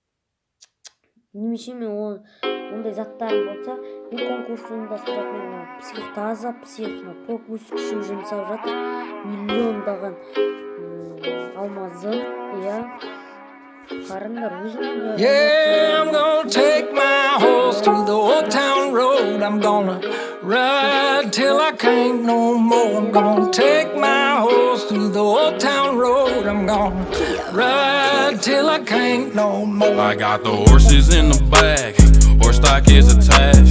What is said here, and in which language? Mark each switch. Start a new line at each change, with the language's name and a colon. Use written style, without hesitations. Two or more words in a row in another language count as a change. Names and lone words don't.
Kazakh: Немесе мен ондай заттарым болса, мен конкурс ұйымдастыратын едім. Псих, таза псих, пропуск үшін жұмсап жатыр. Миллиондаған алмазын, қараңдар, өзім.
English: Yeah, I'm gonna take my horse to the old town road. I'm gonna ride till I can't no more. I'm gonna take my horse to the old town road. I'm gonna ride till I can't no more. I got the horses in the back, horse stock is attached.